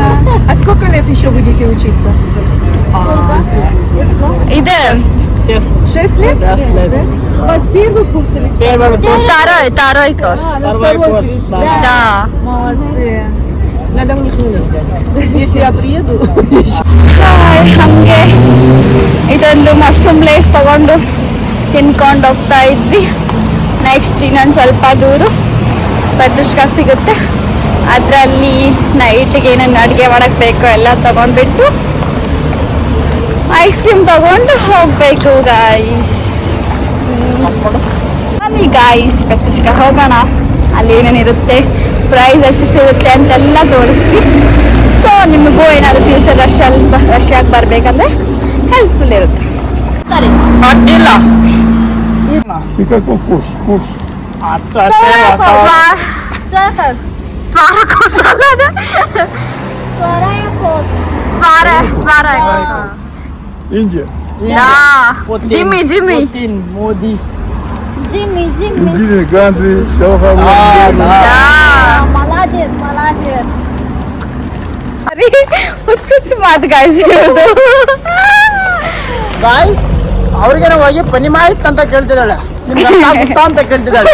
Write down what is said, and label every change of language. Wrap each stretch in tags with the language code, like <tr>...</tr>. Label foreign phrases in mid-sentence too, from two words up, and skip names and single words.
<ru>А сколько лет еще будете учиться? Сколько? Иде. 6 лет? 6 лет. У вас первый курс или Второй курс. второй курс? Да. Молодцы. Надо у них номер взять. Если я приеду,</ru> <kn>ಹಂಗೆ ಇದೊಂದು</kn> <en>mushroom place</en> <kn>ತಗೊಂಡು ತಿನ್ಕೊಂಡು ಹೋಗ್ತಾ ಇದ್ವಿ. ನೆಕ್ಸ್ಟ್ ಇನ್ನೊಂದು ಸ್ವಲ್ಪ ದೂರ ಪೆದ್ರುಷ್ಕ ಸಿಗುತ್ತೆ. ಅದರಲ್ಲಿ ನೈಟ್ಗೆ ಏನೇನು ಅಡುಗೆ ಮಾಡೋಕ್ಕೆ ಬೇಕೋ ಎಲ್ಲ ತಗೊಂಡ್ಬಿಟ್ಟು</kn> <en>ice cream</en> <kn>ತಗೊಂಡು ಹೋಗಬೇಕು ಗಾಯ್ಸ್. ಬನ್ನಿ ಗಾಯ್ಸ್, ಪೆದ್ರುಷ್ಕ ಹೋಗೋಣ. ಅಲ್ಲಿ ಏನೇನಿರುತ್ತೆ, ಪ್ರೈಸ್ ಎಷ್ಟಿರುತ್ತೆ ಅಂತೆಲ್ಲ ತೋರಿಸ್ತೀವಿ. ಸೊ ನಿಮಗೂ ಏನಾದರೂ ಫ್ಯೂಚರ್ ರಷ್ಯಾಗೆ ಬರಬೇಕಂದ್ರೆ ಹೆಲ್ಪ್ಫುಲ್ ಇರುತ್ತೆ. ಸರಿ, ಇಲ್ಲ</kn> <ru>Никакой курс. Индия. ಜಿಮ್ಮಿ ಮೋದಿ Индия, Ганди, молодец.</ru> <kn>ಸರಿ, ಹುಚ್ಚು ಮಾತು ಗಾಯ್ಸ್. ಗಾಯ್ಸ್ ಅವ್ರಿಗೆ ನಾವು ಹೋಗಿ ಪನಿ ಮಾಹಿತಿ ಅಂತ ಕೇಳ್ತಿದ್ದಾಳೆ, ಗೊತ್ತಾ ಅಂತ ಕೇಳ್ತಿದ್ದಾಳೆ.</kn>